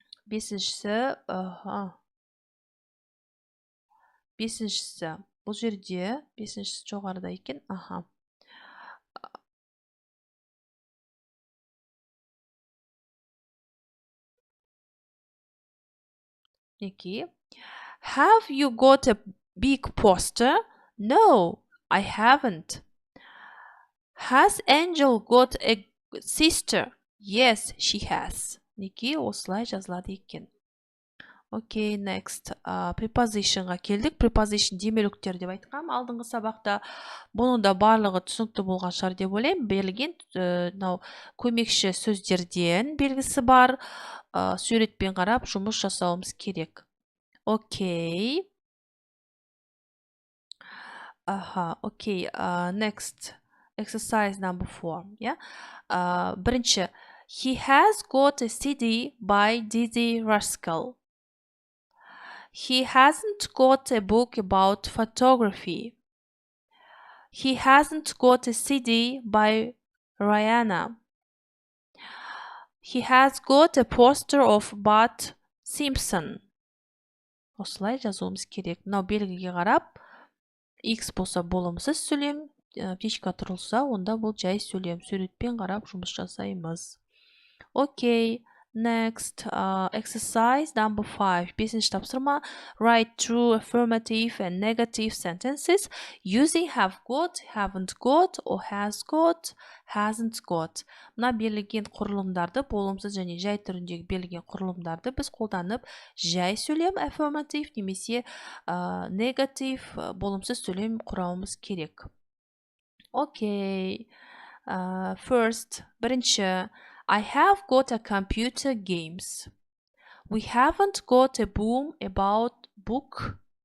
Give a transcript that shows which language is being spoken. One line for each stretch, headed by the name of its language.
Kazakh: Бесіншісі, бұл жерде, бесіншісі жоғарыда екен, Неке.
English: Have you got a big poster? No, I haven't. Has Angel got a sister? Yes, she has.
Kazakh: Неке осылай жазылады екен.
English: Окей, next.
Kazakh: Prepositionға келдік. Preposition демеліктер деп айтқам. Алдыңғы сабақта бұның да барлығы түсінікті болған шығар деп ойлаймын. Берілген көмекші сөздерден белгісі бар. Суретпен қарап жұмыс жасауымыз керек. Окей.
English: Окей. Next. Exercise number 4.
Kazakh: Бірінші,
English: He has got a CD by Dizzy Rascal. He hasn't got a book about photography. He hasn't got a CD by Rihanna. He has got a poster of Bart Simpson.
Kazakh: Осылай жазуымыз керек. Мынау белгіге қарап, X болса болымсыз сөйлем, птичка тұрылса, онда бұл жай сөйлем. Суретпен қарап жұмыс жасаймыз.
English: Окей. Next, exercise number 5.
Kazakh: Бесінші тапсырма.
English: Write true, affirmative and negative sentences using have got, haven't got, or has got, hasn't got.
Kazakh: Мына берілген құрылымдарды, болымсыз және жай түріндегі берілген құрылымдарды біз қолданып, жай сөйлем affirmative немесе negative болымсыз сөйлем құрамыз керек. Окей.
English: First,
Kazakh: бірінші.
English: I have got a computer games. We haven't got a boom about book.